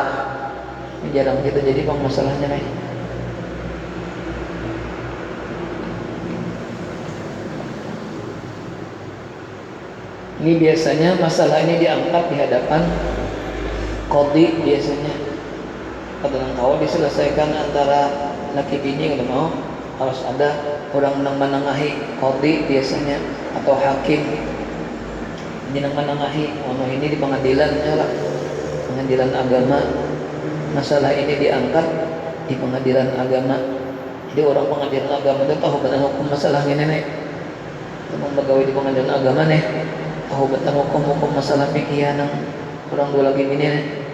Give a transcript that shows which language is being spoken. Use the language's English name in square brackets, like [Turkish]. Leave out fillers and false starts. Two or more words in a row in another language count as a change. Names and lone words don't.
[Indonesian] Ini jarang kita jadi bang masalahnya nih. Ini biasanya masalah ini diangkat di hadapan qadhi biasanya. [Banjar] Kadang kau diselesaikan antara laki bini, kalau mau harus ada orang nang menengahi, [Indonesian] qadhi biasanya, atau hakim. Ini nang menengahi, ini di pengadilan ya lah, pengadilan agama. Masalah ini diangkat di pengadilan agama. Jadi orang pengadilan agama itu tahu betul hukum masalah ini nih. Teman pegawai di pengadilan agama nih, tahu betul hukum masalah fikih nang orang dua lagi ini nih.